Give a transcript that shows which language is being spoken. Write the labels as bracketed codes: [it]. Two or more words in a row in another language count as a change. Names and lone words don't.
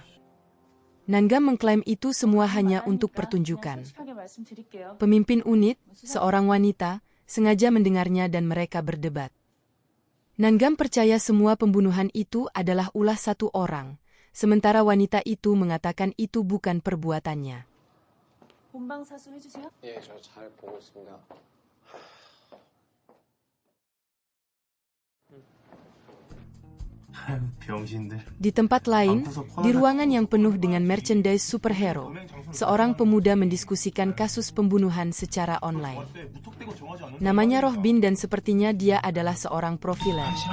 [id] Nanggam mengklaim itu semua hanya untuk pertunjukan. Pemimpin unit, seorang wanita, sengaja mendengarnya dan mereka berdebat. Nanggam percaya semua pembunuhan itu adalah ulah satu orang, sementara wanita itu mengatakan itu bukan perbuatannya. [ko] 예, 저 잘 보고 있습니다. [id] Di tempat lain, di ruangan yang penuh dengan merchandise superhero, seorang pemuda mendiskusikan kasus pembunuhan secara online. Namanya Rohbin dan sepertinya dia adalah seorang profiler.